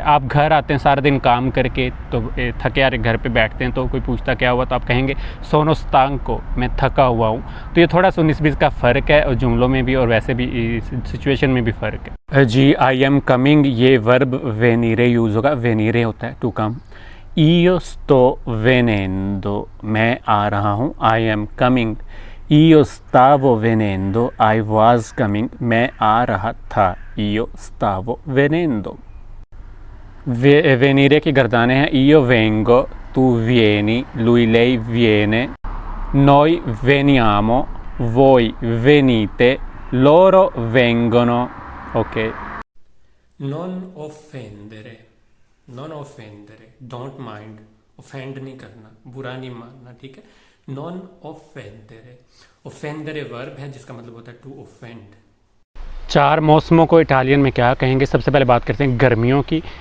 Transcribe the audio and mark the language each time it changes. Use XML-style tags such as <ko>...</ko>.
<hi>आप घर आते हैं सारा दिन काम करके, तो थके हारे घर पे बैठते हैं, तो कोई पूछता क्या हुआ, तो आप कहेंगे</hi> <it>सोनो stanco,</it> <hi>मैं थका हुआ हूँ। तो ये थोड़ा सा 19-20 का फ़र्क है, और जुमलों में भी और वैसे भी सिचुएशन में भी फ़र्क है जी।</hi> <en>I am coming,</en> <hi>ये वर्ब वेनीरे यूज़ होगा, वेनीरे होता है to come.</hi> <it>io sto venendo,</it> <hi>मैं आ रहा हूँ,</hi> <en>I am coming.</en> <it>io stavo venendo,</it> <en>I was coming,</en> <hi>मैं आ रहा था,</hi> <it>io stavo venendo। वेनीरे की गर्दानें हैं, io vengo, tu vieni, lui lei viene, noi veniamo, voi venite, loro vengono, ok। non offendere, non offendere,</it> <en>don't mind,</en> <hi>offend नहीं करना, बुरा नहीं मानना, ठीक है। non offendere, offendere वर्ब है जिसका मतलब होता है टू offend, 4 मौसमों को इटालियन में क्या कहेंगे? सबसे पहले बात करते हैं गर्मियों की।</hi>